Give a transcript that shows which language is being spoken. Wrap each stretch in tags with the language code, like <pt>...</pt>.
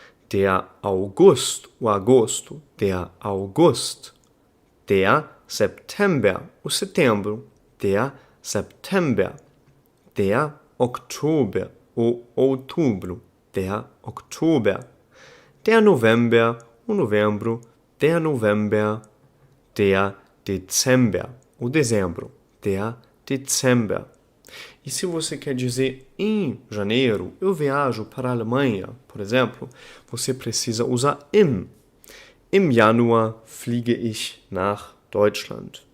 <de>der August,</de> <pt>o agosto,</pt> <de>der August, der September,</de> <pt>o setembro,</pt> <de>der September, der Oktober,</de> <pt>o outubro,</pt> <de>der Oktober, der November,</de> <pt>o novembro,</pt> <de>der November, der Dezember,</de> <pt>o dezembro,</pt> <de>der Dezember.</de> <pt>E se você quer dizer em janeiro, eu viajo para a Alemanha, por exemplo, você precisa usar im.</pt> <de>Im Januar fliege ich nach Deutschland.</de>